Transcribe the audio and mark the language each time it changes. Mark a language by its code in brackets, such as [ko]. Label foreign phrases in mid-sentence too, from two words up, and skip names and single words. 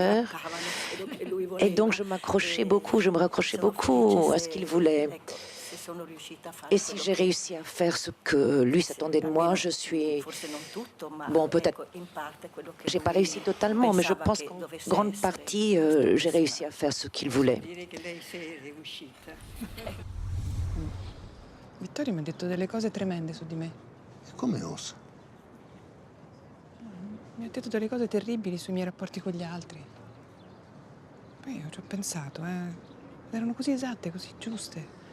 [fr] Et donc, je me raccrochais beaucoup à ce qu'il voulait. Et si j'ai réussi à faire ce que lui s'attendait de moi, je suis... Bon, peut-être... J'ai pas réussi totalement, mais je pense qu'en grande partie, j'ai réussi à faire ce qu'il voulait. [it] Vittorio mi ha detto delle cose tremende su di me. Come osa? Mi ha detto delle cose terribili sui miei rapporti con gli altri. Poi io ci ho pensato, erano così esatte, così giuste.